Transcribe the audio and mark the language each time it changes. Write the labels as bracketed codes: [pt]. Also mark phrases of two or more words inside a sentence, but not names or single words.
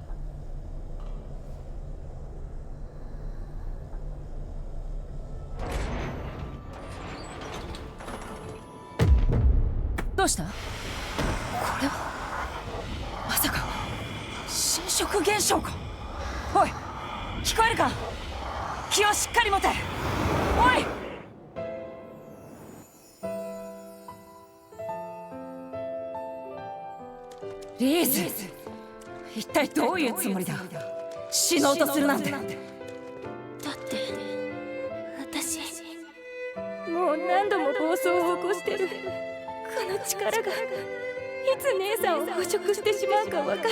[fr] Qu'est-ce que c'est? C'est un phénomèneか? Oi! T'entends? Qui est ferme? Oi! Liz! [ja] 一体どういうつもりだ? 死のうとするなんて。だって私もう何度も暴走を起こしてる。この力がいつ姉さんを捕食してしまうかわからない。